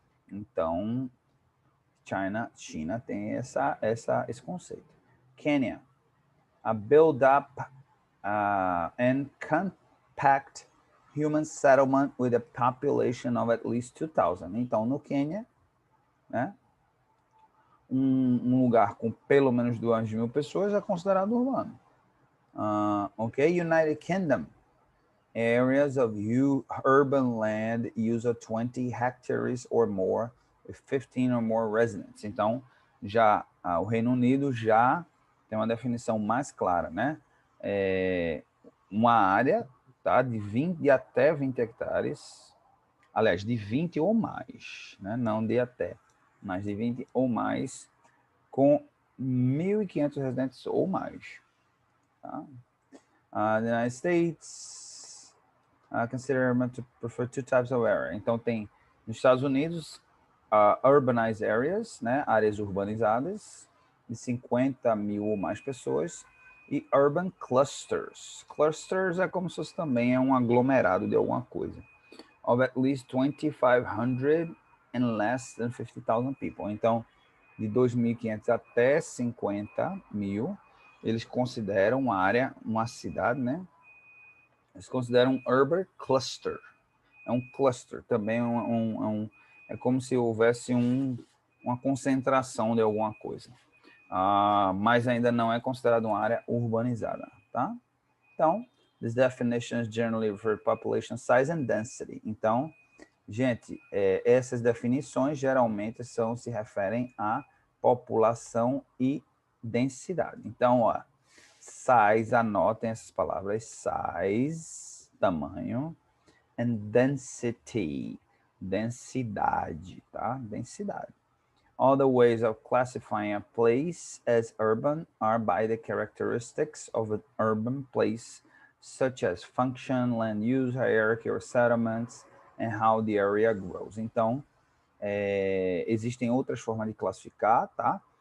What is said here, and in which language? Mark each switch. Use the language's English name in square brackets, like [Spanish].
[Portuguese] Então, China tem esse conceito. [English] Kenya, a build-up and compact human settlement with a population of at least 2,000. [Portuguese] Então, no Quênia, né, um lugar com pelo menos 2.000 pessoas é considerado urbano. [English] Ok, United Kingdom, areas of urban land use of 20 hectares or more with 15 or more residents. [Portuguese] Então, já o Reino Unido já tem uma definição mais clara, né? Uma área, tá, de até 20 hectares, aliás, de 20 ou mais, né? Não de até, mas de 20 ou mais, com 1.500 residentes ou mais. Tá? [English] The United States consider to prefer two types of area. [Portuguese] Então, tem nos Estados Unidos, [English] urbanized areas, [Portuguese] né? Áreas urbanizadas, de 50.000 ou mais pessoas, e [English] urban clusters. [Portuguese] Clusters é como se fosse também um aglomerado de alguma coisa. [English] Of at least 2,500 and less than 50,000 people. [Portuguese] Então, de 2.500 até 50.000, eles consideram uma área, uma cidade, né? Eles consideram um [English] urban cluster. [Portuguese] É um cluster, também é como se houvesse uma concentração de alguma coisa. Mas ainda não é considerado uma área urbanizada, tá? [English] Então, these definitions generally refer to population size and density. [Portuguese] Então, gente, essas definições geralmente se referem a população e densidade. Então, ó, size, anotem essas palavras, size, tamanho, and density, densidade, tá? Densidade. [English] Other ways of classifying a place as urban are by the characteristics of an urban place, such as function, land use, hierarchy or settlements, and how the area grows. [Portuguese] Então, existem outras formas de classificar, tá?